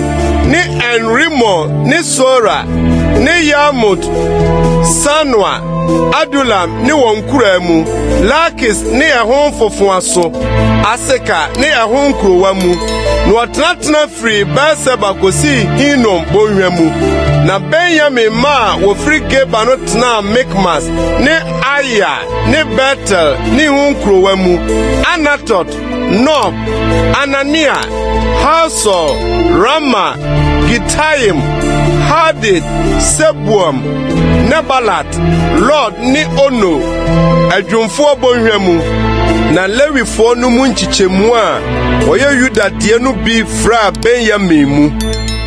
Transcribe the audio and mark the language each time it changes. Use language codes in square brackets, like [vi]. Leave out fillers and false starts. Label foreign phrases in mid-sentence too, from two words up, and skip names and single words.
[ak] ne Enrimo ne Sora, ne Yarmut, Sanoa, Adulam ne wɔn nkura mu, Lakis ne ɛho mfofoa so, Aseka ne ɛho nkurowa mu, na wɔtenatena firi Beer-Seba kosi Hinom bɔnhwa mu, na Benyamin ma wofiri Geba no tena Mikmas ne Aya ne Betel ne ho nkurowa mu, Anatot, Nob, Anania, Hasor, Rama, Gitayim, Hadid, Sebuam, Nebalat, Lord ni Ono, adwumfo bɔnhwa mu, na Lewifo no mu nkyikyɛmu a wɔyɛ Yuda deɛ no bi fra Benyamin mu.